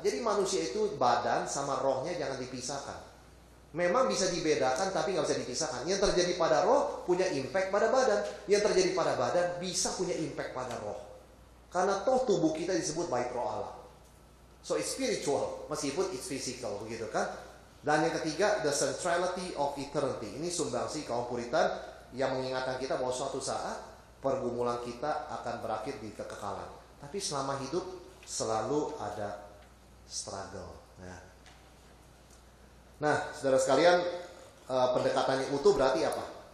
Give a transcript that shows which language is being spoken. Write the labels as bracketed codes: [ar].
[id] Jadi manusia itu badan sama rohnya jangan dipisahkan. Memang bisa dibedakan tapi nggak bisa dipisahkan. Yang terjadi pada roh punya impact pada badan. Yang terjadi pada badan bisa punya impact pada roh. Karena toh tubuh kita disebut bait roh Allah. [en] So it's spiritual, [id] meskipun [en] it's physical, [id] begitu kan? Dan yang ketiga, [en] the centrality of eternity. [id] Ini sumbangsi kaum Puritan yang mengingatkan kita bahwa suatu saat pergumulan kita akan berakhir di kekekalan. Tapi selama hidup selalu ada struggle. Nah, saudara sekalian, pendekatan yang utuh berarti apa?